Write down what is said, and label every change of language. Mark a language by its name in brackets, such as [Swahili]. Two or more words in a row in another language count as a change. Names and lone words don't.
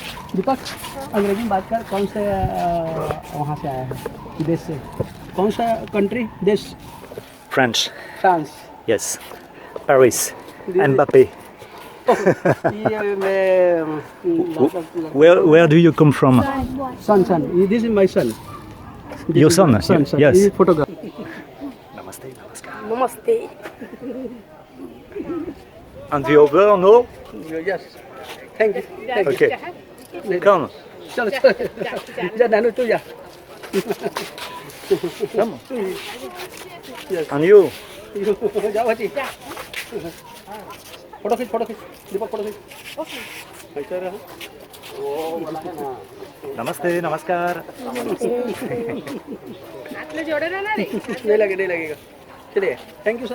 [Hindi] दीपक अंग्रेजी में बात कर, कौन से वहाँ से आया है, विदेश से? कौन सा कंट्री, देश? [English] French. [Hindi] फ्रांस। [English] Yes. Paris. Mbappé. [Hindi] ये मैं [English] Where do you come from? son. This is my son. Your son? Son. Yes. This is photograph. [Hindi] Namaste, namaskar. Namaste. [English] And the over, no? Yes. Thank you. Okay. Come. [Hindi] चलो जा नानू तू जा। [English] Come. And you? [Hindi] जाओ हटी। फोटो खींच दीपक, फोटो खींच। ऐसा रहा। Namaste, namaskar. आपने जोड़े रहना रे। नहीं लगेगा। चलिए, [English] thank you sir.